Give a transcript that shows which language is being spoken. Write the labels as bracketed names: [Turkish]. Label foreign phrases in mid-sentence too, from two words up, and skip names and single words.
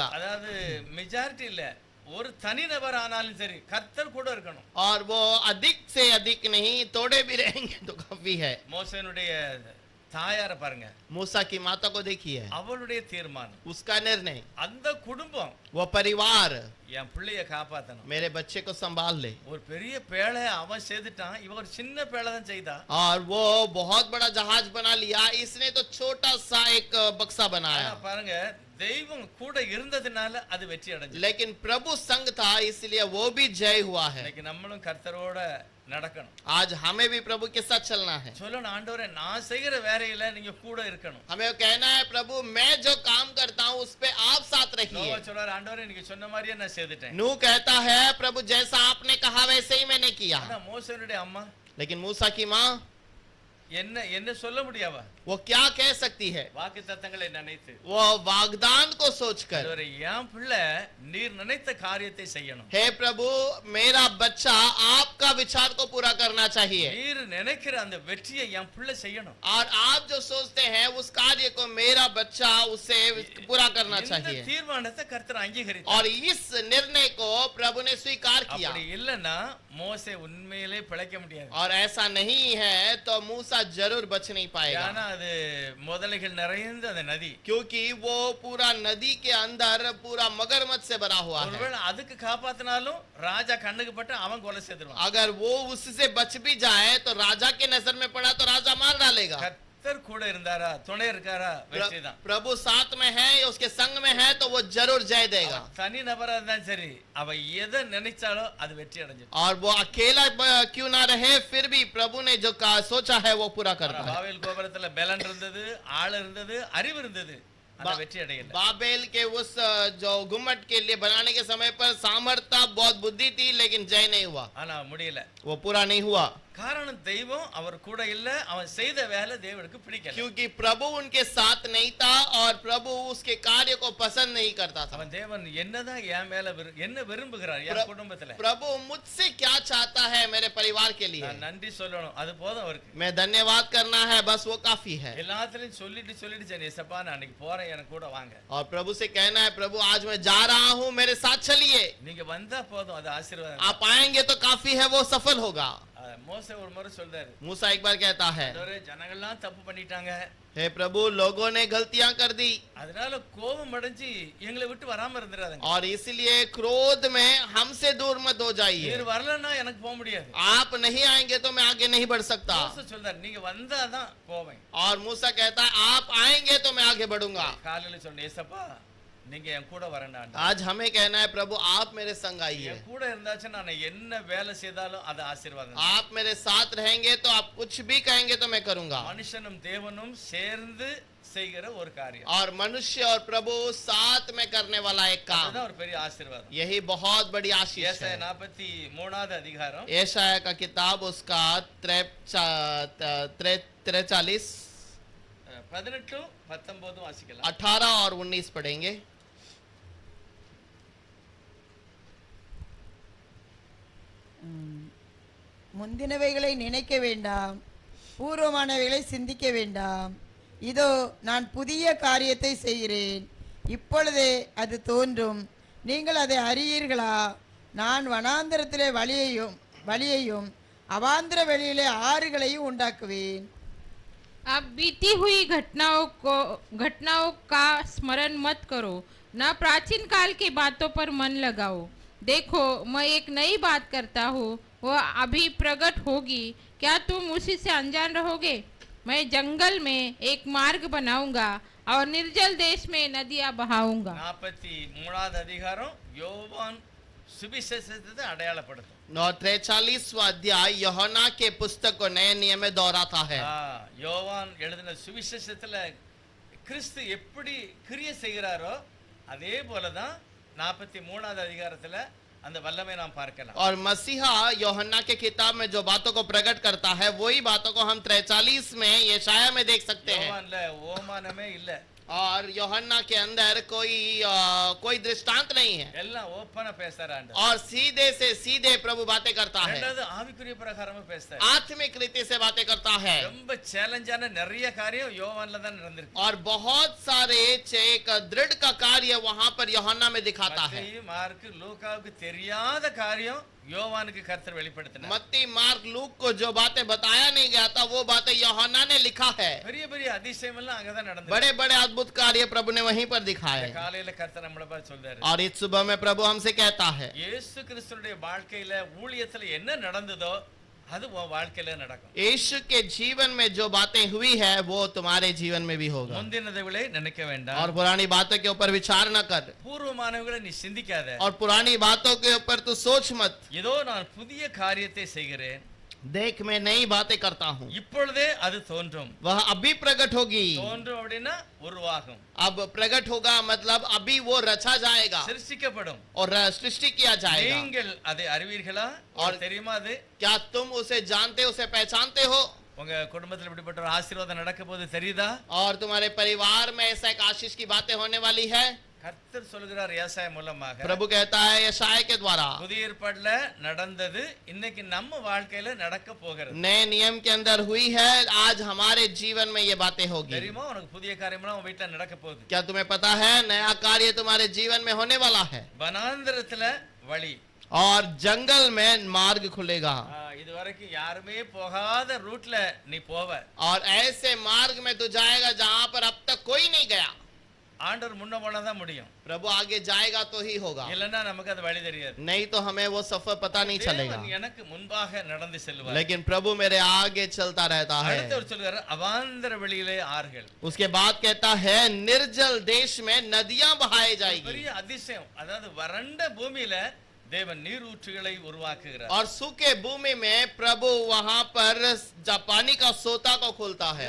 [Tamil] அதாவது மெஜாரிட்டி இல்ல, ஒரு தனி நபர் ஆனாலும் சரி கர்த்தர் கூட இருக்கணும். [Hindi] और वो अधिक से अधिक नहीं, थोड़े भी रहेंगे तो काफी है। [Tamil] மோசேனுடைய தாயார பாருங்க, [Hindi] मूसा की माता को देखिए, [Tamil] அவளுடைய தீர்மானம், [Hindi] उसका निर्णय, [Tamil] அந்த குடும்பம் [Hindi] वो परिवार [Tamil] என் பிள்ளைய காப்பாத்தணும். [Hindi] मेरे बच्चे को संभाल ले, [Tamil] ஒரு பெரிய பேழை அவன் செய்துட்டான், இவ ஒரு சின்ன பேழை தான் செய்தா. [Hindi] और वो बहुत बड़ा जहाज बना लिया, इसने तो छोटा सा एक बक्सा बनाया। [Tamil] ஆனா பாருங்க, தெய்வம் கூட இருந்ததுனால அது வெற்றி அடைஞ்சது. [Hindi] लेकिन प्रभु संग था इसलिए वो भी जय हुआ है। [Tamil] இன்னைக்கு நம்மளும் கர்த்தரோட நடக்கணும். [Hindi] आज हमें भी प्रभु के साथ चलना है। [Tamil] சொல்லணும், ஆண்டவரே நான் செய்கிற வேலையில நீங்க கூட இருக்கணும். [Hindi] हमें वो कहना है, प्रभु मैं जो काम करता हूँ उस पे आप साथ रहिए। [Tamil] நோவா சொல்றாரு, ஆண்டவரே நீங்க சொன்ன மாதிரியே நான் செய்துட்டேன். [Hindi] नूह कहता है, प्रभु जैसा आपने कहा वैसे ही मैंने किया। [Tamil] ஆனா மோசேனுடைய அம்மா [Hindi] लेकिन मूसा की माँ [Tamil] என்ன சொல்ல முடியாவா? [Hindi] वो क्या कह सकती है? [Tamil] வாக்கு தத்தங்களை நினைத்து, [Hindi] वो वागदान को सोचकर, [Tamil] ஆண்டவரே என் பிள்ளை நீர் நினைத்த காரியத்தை செய்யணும். [Hindi] हे प्रभु मेरा बच्चा आपका विचार को पूरा करना चाहिए, [Tamil] நீர் நினைக்கிற அந்த வெற்றியை என் பிள்ளை செய்யணும். [Hindi] और आप जो सोचते हैं उस कार्य को मेरा बच्चा उसे पूरा करना [Tamil] இந்த [Hindi] चाहिए। [Tamil] தீர்மானத்தை கர்த்தர் அங்கீகரித்தார். [Hindi] और इस निर्णय को प्रभु ने स्वीकार किया। [Tamil] அப்படி இல்லன்னா மோசே உண்மையிலே பிழைக்க முடியாது. [Hindi] और ऐसा नहीं है तो मूसा जरूर बच नहीं पाएगा, [Tamil] ஏன்னா அது முதலைகள் நிறைந்த அந்த நதி. [Hindi] क्योंकि वो पूरा नदी के अंदर पूरा मगरमच्छ से भरा हुआ है। [Tamil] ஒருவேளை அதுக்கு காப்பாத்தினாலும் ராஜா கண்ணுக்கு பட்டு அவன் கொலை செய்துருவான். [Hindi] अगर वो उससे बच भी जाए तो राजा के नजर में पड़ा तो राजा मार डालेगा। [Tamil] கர்த்தர் கூட இருந்தாரா, துணை இருக்காரா, வெற்றி தான். [Hindi] प्रभु साथ में है, उसके संग में है तो वो जरूर जय देगा। [Tamil] தனி நபரா இருந்தாலும் சரி, அவ எதை நினைச்சாலோ அது வெற்றி அடைஞ்சிடும். [Hindi] और वो अकेला क्यों ना रहे, फिर भी प्रभु ने जो सोचा है वो पूरा करता है। [Tamil] பாபேல் கோபுரத்துல பலன் இருந்தது, ஆள் இருந்தது, அறிவு இருந்தது, ஆனா வெற்றி அடையல. [Hindi] बाबेल के उस जो गुम्मट के लिए बनाने के समय पर सामर्थ्य बहुत बुद्धि थी, लेकिन जय नहीं हुआ, [Tamil] ஆனா முடியல. [Hindi] वो पूरा नहीं हुआ। [Tamil] காரணம் தெய்வம் அவர் கூட இல்ல, அவன் செய்த வேலை தேவனுக்கு பிடிக்கல. [Hindi] क्योंकि प्रभु उनके साथ नहीं था और प्रभु उसके कार्य को पसंद नहीं करता था। [Tamil] அவன் தேவன் என்னதான் என் மேல என்ன விரும்புகிறார் என் குடும்பத்துல, [Hindi] प्रभु मुझसे क्या चाहता है मेरे परिवार के लिए, [Tamil] நான் நன்றி சொல்லணும், அது போதும் அவருக்கு. [Hindi] मैं धन्यवाद करना है, बस वो काफी है। [Tamil] எல்லாத்துலயும் சொல்லிட்டு சரி ஏசப்பா நான் அன்னைக்கு போறேன், எனக்கு கூட வாங்க. [Hindi] और प्रभु से कहना है, प्रभु आज मैं जा रहा हूँ, मेरे साथ चलिए। [Tamil] நீங்க வந்தா போதும், அது ஆசீர்வாதம். [Hindi] आप आएंगे तो काफी है, वो सफल होगा। [Tamil] மோசே ஒரு முறை சொல்றாரு, [Hindi] मूसा एक बार कहता है, [Tamil] ஆண்டவரே ஜனங்கள்லாம் தப்பு பண்ணிட்டாங்க, [Hindi] हे प्रभु लोगों ने गलतियां कर दी [Tamil] அதனால கோபம் அடைஞ்சு எங்களை விட்டு வராம இருந்துறாதீங்க. [Hindi] और इसलिए क्रोध में हमसे दूर मत हो जाइए। [Tamil] நீர் வரலன்னா எனக்கு போக முடியாது. [Hindi] आप नहीं आएंगे तो मैं आगे नहीं बढ़ सकता। [Tamil] மோசே சொல்றாரு, நீங்க வந்தாதான் போவேன். [Hindi] और मूसा कहता है, आप आएंगे तो मैं आगे बढ़ूंगा। [Tamil] காலையில சொன்ன ஏசப்பா நீங்க என் கூட வரண்டான். [Hindi] आज हमें कहना है, प्रभु आप मेरे संग आइए। [Tamil] என் கூட இருந்தாச்சு நான் என்ன வேலை செய்தாலும் அது ஆசீர்வாதம். [Hindi] आप मेरे साथ रहेंगे तो आप कुछ भी कहेंगे तो मैं करूंगा। [Tamil] மனுஷனும் தேவனும் சேர்ந்து செய்கிற ஒரு காரியம், [Hindi] और मनुष्य और प्रभु साथ में करने वाला एक काम, [Tamil] அதுதான் ஒரு பெரிய ஆசீர்வாதம். [Hindi] यही बहुत बड़ी आशीष [Tamil] ஏசாயா [Hindi] है। [Tamil] 43வது அதிகாரம் [Hindi] यशायाह का किताब उसका 43 [Tamil] 18 19 வாசிக்கலாம். [Hindi] 18 और 19 पढ़ेंगे। [Tamil] முந்தினவைகளை நினைக்க வேண்டாம், பூர்வமானவைகளை சிந்திக்க வேண்டாம். இதோ நான் புதிய காரியத்தை செய்கிறேன், இப்பொழுதே அது தோன்றும், நீங்கள் அதை அறியீர்களா? நான் வனாந்தரத்திலே வழியையும் அவாந்திர வெளியிலே ஆறுகளையும் உண்டாக்குவேன். [Hindi] अब बीती हुई घटनाओं का स्मरण मत करो, न प्राचीन काल की बातों पर मन लगाओ। देखो मैं एक नई बात करता हूँ, वह अभी प्रकट होगी, क्या तुम उसी से अनजान रहोगे? मैं जंगल में एक मार्ग बनाऊंगा और निर्जल देश में नदियां बहाऊंगा। [Tamil] 43வது அதிகாரம் யோவான் சுவிசேஷத்தை அடையாளப்படுத்தும். [Hindi] और 43वां अध्याय यूहन्ना के पुस्तक को नए नियम में दोहराता है। [Tamil] யோவான் எழுதின சுவிசேஷத்துல கிறிஸ்து எப்படி கிரியை செய்கிறாரோ அதே போலதான் 43வது அதிகாரத்துல அந்த வல்லமை நாம் பார்க்கலாம். [Hindi] और मसीहा यूहन्ना के किताब में जो बातों को प्रकट करता है वही बातों को हम 43 में यशाया में देख सकते हैं। [Tamil] யோவான்ல ஓமானமே இல்ல, [Hindi] और यूहन्ना के अंदर कोई दृष्टांत नहीं है, [Tamil] எல்லாம் ஓப்பனா பேசுறார் ஆண்டவர். [Hindi] और सीधे से सीधे प्रभु बातें करता है, [Tamil] ரெண்டாவது ஆவிக்குரிய பிரகாரமா பேசுறார், [Hindi] आत्मिक रीति से बातें करता है। [Tamil] ரொம்ப சேலஞ்சான நிறைய காரியம் யோவான்ல தான் நடந்திருக்கு. [Hindi] और बहुत सारे एक दृढ़ का कार्य वहां पर यूहन्ना में दिखाता है। [Tamil] மத்தேயு, மார்க்கு, லூக்காவுக்கு தெரியாத காரியம் யோவானுக்கு கர்த்தர் வெளிப்படுத்தினார். [Hindi] मत्ती, मार्क, लूक को जो बातें बताया नहीं गया था वो बातें यूहन्ना ने लिखा है। [Tamil] பெரிய பெரிய அதிசயம் எல்லாம் அங்கதான் நடந்தது. [Hindi] बड़े बड़े अद्भुत कार्य प्रभु ने वहीं पर दिखाए। [Tamil] காலையில கர்த்தர் நம்மள பார்த்து சொல்றாரு, [Hindi] और इस सुबह में प्रभु हमसे कहता है [Tamil] இயேசு கிறிஸ்துவுடைய வாழ்க்கையில ஊழியத்துல என்ன நடந்ததோ அது உன் வாழ்க்கையில நடக்கும். [Hindi] यीशु के जीवन में जो बातें हुई है वो तुम्हारे जीवन में भी होगा। [Tamil] முந்தினதைகளை நினைக்க வேண்டாம், [Hindi] और पुरानी बातों के ऊपर विचार न कर, [Tamil] பூர்வமானவைகளை நீ சிந்திக்காத. [Hindi] और पुरानी बातों के ऊपर तू सोच मत। [Tamil] ஏதோ நான் புதிய காரியத்தை செய்கிறேன், [Hindi] देख मैं नई बातें करता हूँ, [Tamil] இப்பொழுதே அது தோன்றும். [Hindi] वह अभी प्रकट होगी। [Tamil] தோன்றும் அப்படின்னா உருவாகும், [Hindi] अब प्रकट होगा मतलब अभी वो रचा जाएगा [Tamil] சிருஷ்டிக்கப்படும். [Hindi] और सृष्टि किया जाएगा। [Tamil] நீங்கள் அதை அறிவீர்களா? [Hindi] और [Tamil] தெரியுமா? அது [Hindi] क्या तुम उसे जानते, उसे पहचानते हो? [Tamil] உங்க குடும்பத்துல இப்படிப்பட்ட ஒரு ஆசீர்வாதம் நடக்க போது தெரியுதா? [Hindi] और तुम्हारे परिवार में ऐसा एक आशीष की बातें होने वाली है। [Tamil] கர்த்தர் சொல்கிறார் ஏசாயா மூலமாக, [Hindi] प्रभु कहता है यशाया के द्वारा, [Tamil] புதிய ஏற்பாடுல நடந்தது இன்னைக்கு நம்ம வாழ்க்கையில நடக்க போகிறது. [Hindi] नए नियम के अंदर हुई है, आज हमारे जीवन में ये बातें होगी। [Tamil] தெரியுமா? உனக்கு புதிய காரியம்லாம் உன் வீட்டுல நடக்க போகுது. [Hindi] क्या तुम्हें पता है नया कार्य तुम्हारे जीवन में होने वाला है? [Tamil] வனாந்திரத்துல வழி, [Hindi] और जंगल में मार्ग खुलेगा, [Tamil] இது வரைக்கும் யாருமே போகாத ரூட்ல நீ போவ. [Hindi] और ऐसे मार्ग में तू जाएगा जहां पर अब तक कोई नहीं गया। [Tamil] ஆண்டவர் முன்ன போனாதான் முடியும், [Hindi] प्रभु आगे जाएगा तो ही होगा, [Tamil] இல்லன்னா நமக்கு அது வழி தெரியாது. [Hindi] नहीं तो हमें वो सफर पता नहीं चलेगा। [Tamil] தேவன் எனக்கு முன்பாக நடந்து செல்வார். [Hindi] लेकिन प्रभु मेरे आगे चलता रहता है। [Tamil] அடுத்தவர் சொல்கிறார் அவாந்தர வெளியிலே ஆறுகள். [Hindi] उसके बाद कहता है निर्जल देश में नदियां बहाई जाएगी। [Tamil] பெரிய அதிசயம், அதாவது வறண்ட பூமியில தேவன் நீரூற்றுகளை உருவாக்குகிறார். [Hindi] और सूखे भूमि में प्रभु वहां पर पानी का सोता को खोलता है।